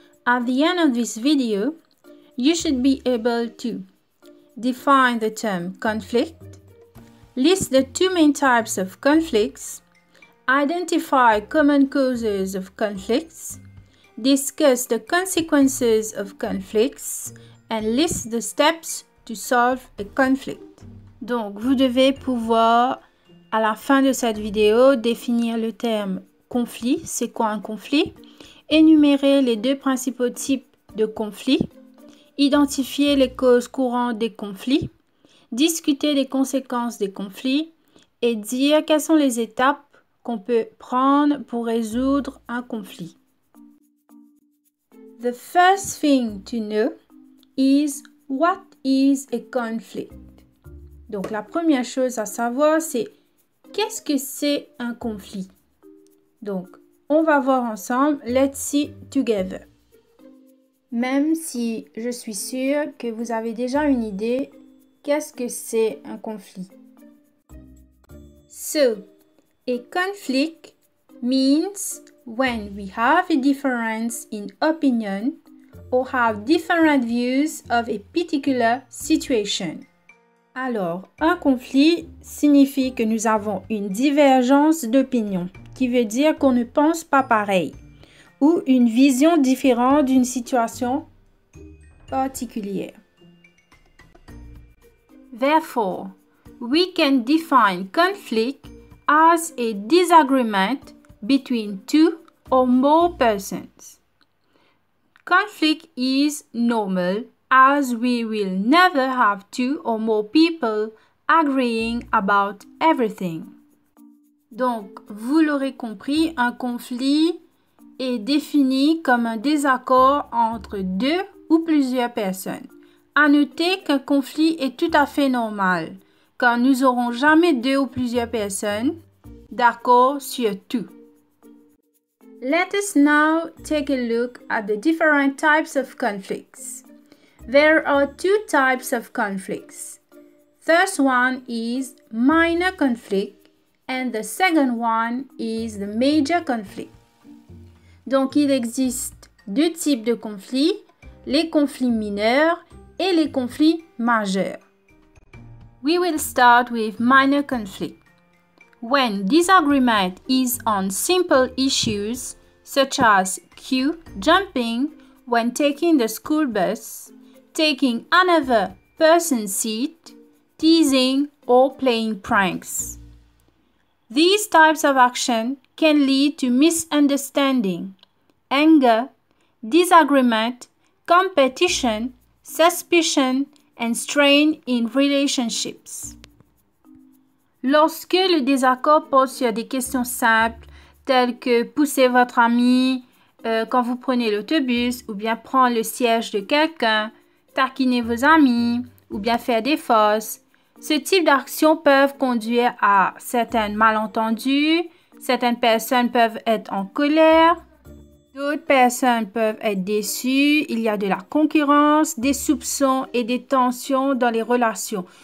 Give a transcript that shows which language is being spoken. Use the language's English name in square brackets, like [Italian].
[English] At the end of this video, you should be able to define the term conflict, list the two main types of conflicts, identify common causes of conflicts, discuss the consequences of conflicts, and list the steps to solve a conflict. [French] Donc, vous devez pouvoir, à la fin de cette vidéo, définir le terme conflit. C'est quoi un conflit? Énumérer les deux principaux types de conflits, identifier les causes courantes des conflits, discuter des conséquences des conflits et dire quelles sont les étapes qu'on peut prendre pour résoudre un conflit. [English] The first thing to know is what is a conflict. [French] Donc la première chose à savoir, c'est qu'est-ce que c'est un conflit? Donc, on va voir ensemble. [English] Let's see together. [French] Même si je suis sûre que vous avez déjà une idée, qu'est-ce que c'est un conflit? [English] So, a conflict means when we have a difference in opinion or have different views of a particular situation. [French] Alors, un conflit signifie que nous avons une divergence d'opinion, qui veut dire qu'on ne pense pas pareil, ou une vision différente d'une situation particulière. [English] Therefore, we can define conflict as a disagreement between two or more persons. Conflict is normal as we will never have two or more people agreeing about everything. [French] Donc, vous l'aurez compris, un conflit est défini comme un désaccord entre deux ou plusieurs personnes. À noter qu'un conflit est tout à fait normal, car nous n'aurons jamais deux ou plusieurs personnes d'accord sur tout. [English] Let us now take a look at the different types of conflicts. There are two types of conflicts. First one is minor conflict and the second one is the major conflict. [French] Donc, il existe deux types de conflits, les conflits mineurs et les conflits majeurs. [English] We will start with minor conflict. When disagreement is on simple issues such as queue jumping when taking the school bus, taking another person's seat, teasing, or playing pranks. These types of action can lead to misunderstanding, anger, disagreement, competition, suspicion, and strain in relationships. [French] Lorsque le désaccord porte sur des questions simples, telles que pousser votre ami quand vous prenez l'autobus, ou bien prendre le siège de quelqu'un, taquiner vos amis, ou bien faire des fausses, ce type d'actions peuvent conduire à certains malentendus, certaines personnes peuvent être en colère, d'autres personnes peuvent être déçues, il y a de la concurrence, des soupçons et des tensions dans les relations.